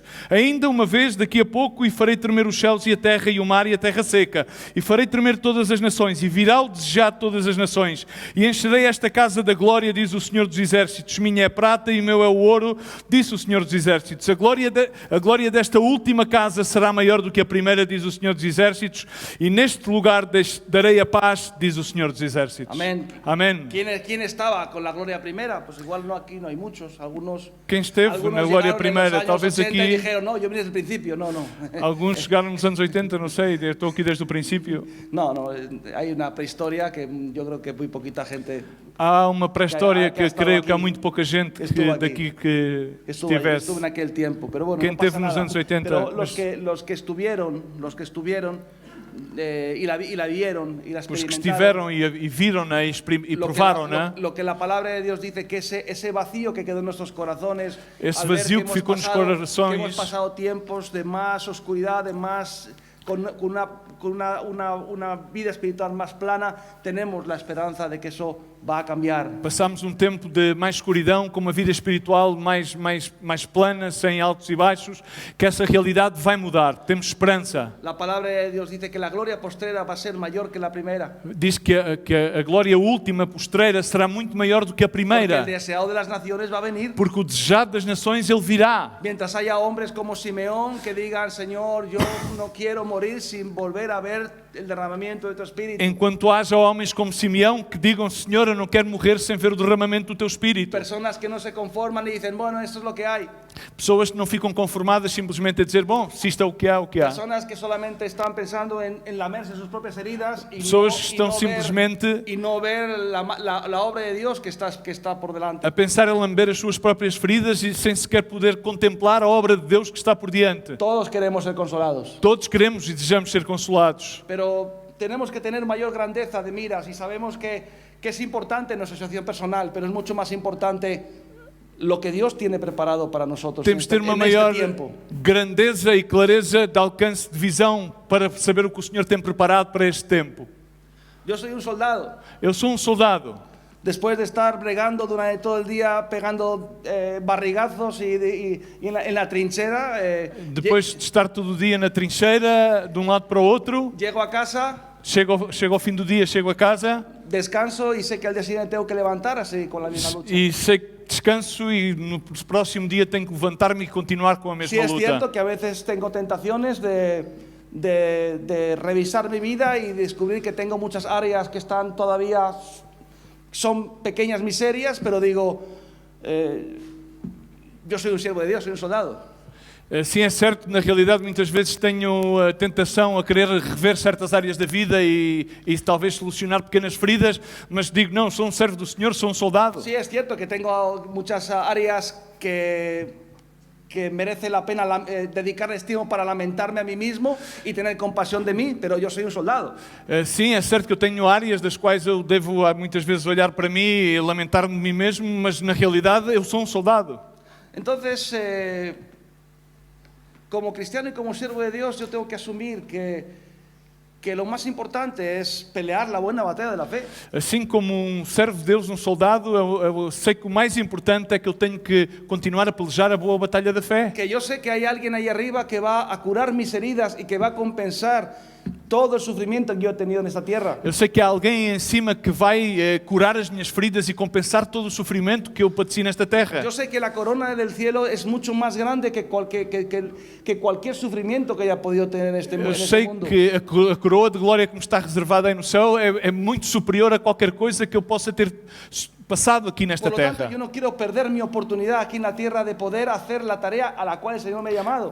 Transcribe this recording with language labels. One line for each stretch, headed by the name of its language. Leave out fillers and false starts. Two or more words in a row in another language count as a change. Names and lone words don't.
Portuguese: Ainda uma vez, daqui a pouco, e farei tremer os céus e a terra e o mar e a terra seca, e farei tremer todas as nações, e virá o desejado de todas as nações, e encherei esta casa da glória, diz o Senhor dos Exércitos. Minha é prata e meu é o ouro, disse o Senhor dos Exércitos. A glória desta última casa será maior do que a primeira, diz o Senhor dos Exércitos, e neste lugar darei a paz, diz o Senhor dos Exércitos.
Spanish: Amén.
Portuguese: Amém.
Spanish: ¿Quién estaba con la gloria primera? Pues igual no, aquí no hay muchos.
Portuguese: Quem esteve na glória primeira, talvez aqui.
Spanish: Y dijeron, no, yo vine desde el principio. No.
Portuguese: Alguns chegaram nos anos 80, não sei, estou aqui desde o princípio.
Spanish: No, hay una prehistoria que yo creo que muy poquita gente.
Portuguese: Há uma pré-história que creio que há aqui. muito pouca gente daqui que
Spanish: Estuve
Portuguese: estivesse.
Spanish: en aquel tiempo, pero bueno,
Portuguese: Quem
Spanish: no pasa
Portuguese: teve nos
Spanish: nada.
Portuguese: anos 80.
Spanish: Pero
Portuguese: mas
Spanish: los que estuvieron y la vieron y la
Portuguese: os que
Spanish: experimentaron.
Portuguese: estiveram e viram-na e
Spanish: Lo
Portuguese: provaram-na,
Spanish: lo que la palabra de Dios dice, que ese vacío que quedó en nuestros corazones, ese al ver
Portuguese: vacío que ficou nos corações,
Spanish: que hemos pasado tiempos de más oscuridad, de más con una vida espiritual más plana, tenemos la esperanza de que eso va a cambiar.
Portuguese: Passamos um tempo de mais escuridão, com uma vida espiritual mais plana, sem altos e baixos, que essa realidade vai mudar. Temos esperança.
Spanish: La palabra de Dios dice que la gloria postrera va a ser mayor que la primera.
Portuguese: Diz que a glória última, postreira, será muito maior do que a
Spanish: Porque
Portuguese: primeira.
Spanish: el deseado de las naciones va a venir.
Portuguese: Porque o desejado das nações, ele virá.
Spanish: Mientras haya hombres como Simeón que digan, Señor, yo no quiero morir sin volver a ver el derramamiento de tu Espíritu.
Portuguese: Enquanto haja homens como Simeão que digam, Senhor, eu não quero morrer sem ver o derramamento do teu Espírito.
Spanish: Personas que no se conforman y dicen, bueno, esto es lo que hay.
Portuguese: Pessoas que não ficam conformadas simplesmente a dizer, bom, se isto é o que há, o que há.
Spanish: Personas que solamente están pensando en lamerse sus propias heridas y
Portuguese: Pessoas que estão simplesmente
Spanish: no ver la obra de Dios que está por delante.
Portuguese: a pensar em lamber as suas próprias feridas e sem sequer poder contemplar a obra de Deus que está por diante.
Spanish: Todos queremos ser consolados,
Portuguese: Todos queremos e desejamos ser consolados.
Spanish: pero tenemos que tener mayor grandeza de miras y sabemos que es importante nuestra situación personal, pero es mucho más importante lo que Dios tiene preparado para nosotros
Portuguese: Temos de ter uma
Spanish: en
Portuguese: maior
Spanish: este tiempo.
Portuguese: grandeza e clareza de alcance de visão para saber o que o Senhor tem preparado para este tempo.
Spanish: Yo soy un soldado.
Portuguese: Eu sou um soldado.
Spanish: Después de estar bregando durante todo el día, pegando barrigazos y en la trinchera,
Portuguese: Depois de estar todo o dia na trincheira, de um lado para o outro,
Spanish: llego a casa,
Portuguese: chego ao fim do dia, chego a casa
Spanish: descanso y sé que al día siguiente tengo que levantar así con la misma lucha.
Portuguese: e sei que descanso e no próximo dia tenho que levantar-me e continuar com a
Spanish: Sí
Portuguese: mesma
Spanish: es cierto
Portuguese: luta.
Spanish: que a veces tengo tentaciones de revisar mi vida y descubrir que tengo muchas áreas que están todavía, son pequeñas miserias, pero digo, yo soy un siervo de Dios, soy un soldado.
Portuguese: Sim, é certo, na realidade muitas vezes tenho a tentação a querer rever certas áreas da vida e talvez solucionar pequenas feridas, mas digo, não, sou um servo do Senhor, sou um soldado.
Spanish: Sí es cierto que tengo muchas áreas que merece la pena dedicarles tiempo para lamentarme a mí mismo y tener compasión de mí, pero yo soy un soldado.
Portuguese: Sim, é certo que eu tenho áreas das quais eu devo muitas vezes olhar para mim e lamentar-me de mim mesmo, mas na realidade eu sou um soldado.
Spanish: Entonces, como cristiano y como siervo de Dios, yo tengo que asumir que lo más importante es pelear la buena batalla de la fe.
Portuguese: Assim como um servo de Deus, um soldado, eu sei que o mais importante é que eu tenho que continuar a pelejar a boa batalha da fé.
Spanish: Que yo sé que hay alguien ahí arriba que va a curar mis heridas y que va a compensar todo el sufrimiento que yo he tenido en esta tierra.
Portuguese: Eu sei que há alguém em cima que vai curar as minhas feridas e compensar todo o sofrimento que eu padeci nesta terra.
Spanish: Yo sé que la corona del cielo es mucho más grande que cualquier sufrimiento que haya podido tener en este
Portuguese: Eu
Spanish: mundo.
Portuguese: sei que a coroa de glória que me está reservada aí no céu é muito superior a qualquer coisa que eu possa ter passado aqui nesta
Spanish: Por lo tanto,
Portuguese: terra.
Spanish: yo no quiero perder mi oportunidad aquí en la tierra de poder hacer la tarea a la cual el Señor me ha llamado.